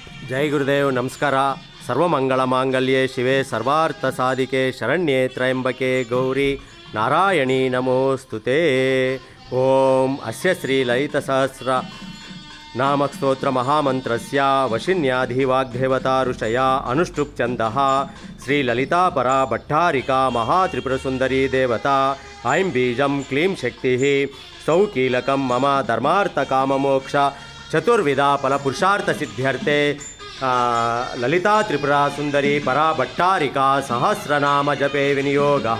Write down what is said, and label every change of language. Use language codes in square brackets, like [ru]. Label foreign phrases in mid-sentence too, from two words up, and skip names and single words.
[kn] ಜೈ ಗುರುದೇವ್. ನಮಸ್ಕಾರ. [sa] ಸರ್ವಮಂಗಳ ಮಾಂಗಲ್ಯೆ ಶಿವೆ ಸರ್ವಾರ್ಥ ಸಾಧಿಕೆ ಶರಣ್ಯೆ ತ್ರಯಂಬಕೆ ಗೌರಿ ನಾರಾಯಣಿ ನಮೋಸ್ತುತೆ. ಓಂ ಅಸ್ಯ ಶ್ರೀ ಲಲಿತ ಸಹಸ್ರ ನಾಮಸ್ತೋತ್ರ ಮಹಾಮಂತ್ರಸ್ಯ ವಶಿನ್ಯಾಧಿವಾಗ್ದೇವತಾ ಋಷಯ ಅನುಷ್ಠುಪ್ ಛಂದಃ ಶ್ರೀ ಲಲಿತಾ ಪರಾ ಭಟ್ಟಾರಿಕಾ ಮಹಾತ್ರಿಪುರಸುಂದರಿ ದೇವತಾ ಐಂ ಬೀಜಂ ಕ್ಲೀಂ ಶಕ್ತಿ ಸೌಕೀಲಕಂ ಮಮ ಧರ್ಮಾರ್ಥ ಕಾಮಮೋಕ್ಷ ಚತುರ್ವಿಧ ಫಲಪುರುಷಾರ್ಥ ಸಿದ್ಧ್ಯರ್ಥೆ ಲಲಿತಾ ತ್ರಿಪುರ ಸುಂದರಿ ಪರಾ ಭಟ್ಟಾರಿಕಾ ಸಹಸ್ರನಾಮ ಜಪೆ ವಿನಿಯೋಗಃ.